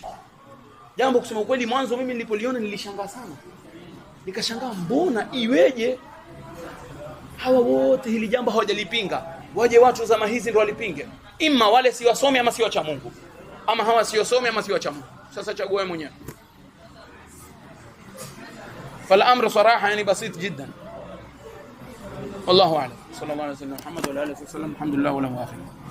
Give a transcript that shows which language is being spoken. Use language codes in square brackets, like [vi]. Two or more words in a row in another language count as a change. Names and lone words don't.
[sw] Jambo kusema kweli, mwanzo mimi nilipoliona nilishangaa sana. Nikashangaa mbona iweje hawa wote hili jambo hawajalipinga, waje watu zama hizi ndio walipinge? Imma wale si wasomi ama si wacha Mungu, ama hawa si wasomi ama si wacha Mungu. Sasa chagua wewe mwenyewe. [ar] فالامر صراحه يعني بسيط جدا. والله اعلم. صلى الله عليه وسلم محمد وعلى اله وصحبه وسلم. الحمد لله ولا مؤاخذه.